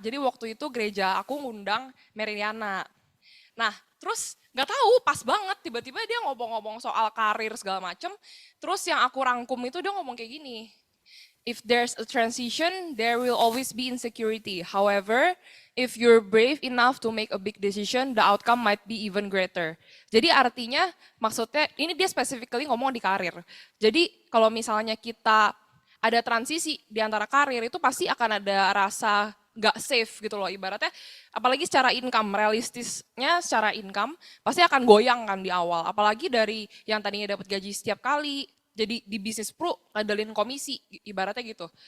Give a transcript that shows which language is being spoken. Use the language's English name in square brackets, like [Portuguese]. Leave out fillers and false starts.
[Indonesian] Jadi waktu itu gereja aku ngundang Mary Riana. Nah, terus nggak tahu pas banget tiba-tiba dia ngomong-ngomong soal karir segala macem. Terus yang aku rangkum itu dia ngomong kayak gini. [English] If there's a transition, there will always be insecurity. However, if you're brave enough to make a big decision, the outcome might be even greater. [Indonesian] Jadi artinya maksudnya ini dia specifically ngomong di karir. Jadi kalau misalnya kita ada transisi di antara karir itu pasti akan ada rasa nggak safe gitu loh ibaratnya. Apalagi secara income, realistisnya secara income pasti akan goyang kan di awal. Apalagi dari yang tadinya dapat gaji setiap kali, jadi di bisnis pro ngadalin komisi ibaratnya gitu.